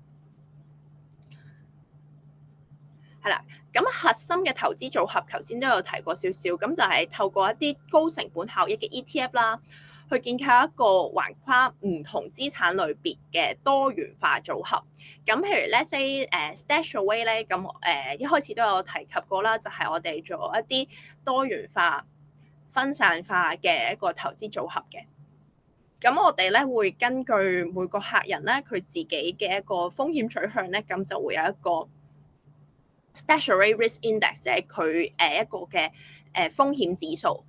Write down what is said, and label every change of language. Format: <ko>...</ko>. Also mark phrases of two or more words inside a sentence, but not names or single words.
<yue>係啦，咁核心嘅投資組合頭先都有提過少少，咁就係透過一啲高成本效益嘅 ETF 啦，去建構一個橫跨唔同資產類別嘅多元化組合。咁譬如</yue> <en>let's say</en> <yue>StashAway 咧，咁一開始都有提及過啦，就係我哋做一啲多元化、分散化嘅一個投資組合嘅。咁我哋咧會根據每個客人咧佢自己嘅一個風險取向咧，咁就會有一個StashAway Risk Index， 即係佢一個嘅風險指數。</yue>